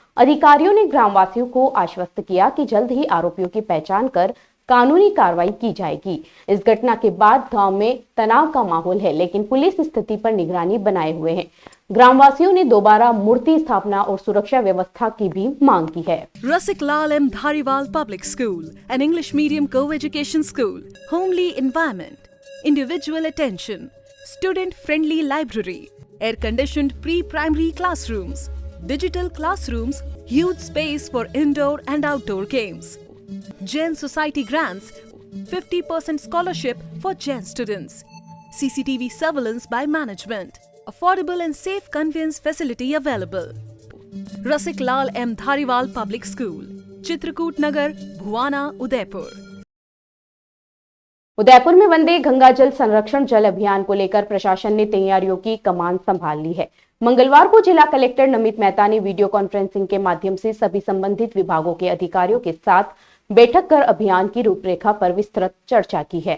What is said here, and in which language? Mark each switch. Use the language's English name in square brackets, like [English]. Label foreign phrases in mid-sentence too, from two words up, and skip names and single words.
[Hindi] अधिकारियों ने ग्रामवासियों को आश्वस्त किया कि जल्द ही आरोपियों की पहचान कर कानूनी कार्रवाई की जाएगी। इस घटना के बाद गांव में तनाव का माहौल है, लेकिन पुलिस स्थिति पर निगरानी बनाए हुए है। ग्रामवासियों ने दोबारा मूर्ति स्थापना और सुरक्षा व्यवस्था की भी मांग की है। [English] Rasik Lal M. Dhariwal Public School, an English medium co-education school, homely environment, individual attention, student-friendly library, air-conditioned pre-primary classrooms, digital classrooms, huge space for indoor and outdoor games. Jain Society grants 50% scholarship for Jain students. CCTV surveillance by management. Affordable and safe conveyance facility available. Rasik Lal M. Dhariwal Public School, Chitrakoot Nagar, Bhuwana, Udaipur. [Hindi] उदयपुर में वंदे गंगा जल संरक्षण जल अभियान को लेकर प्रशासन ने तैयारियों की कमान संभाल ली है। मंगलवार को जिला कलेक्टर नमित मेहता ने [English] video conferencing [Hindi] के माध्यम से सभी संबंधित विभागों के अधिकारियों के साथ बैठक कर अभियान की रूपरेखा पर विस्तृत चर्चा की है।